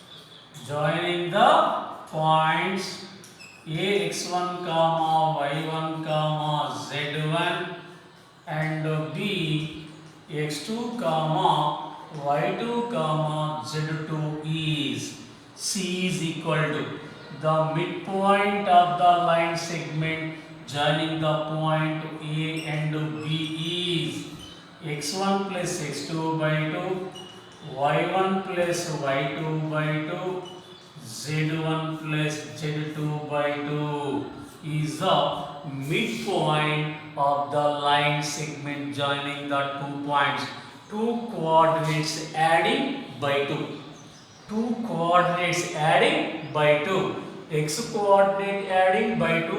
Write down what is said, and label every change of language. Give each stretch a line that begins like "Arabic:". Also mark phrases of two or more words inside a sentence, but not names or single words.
English: A x1 comma y1 comma z1 and B x2 comma y2 comma z2 is C is equal to the midpoint of the line segment joining the point A and B is x1 plus x2 by 2 y1 plus y2 by 2 z1 plus z2 by 2 is the midpoint of the line segment joining the 2 points. Two coordinates adding by 2. Two coordinates adding by 2. X coordinate adding by 2.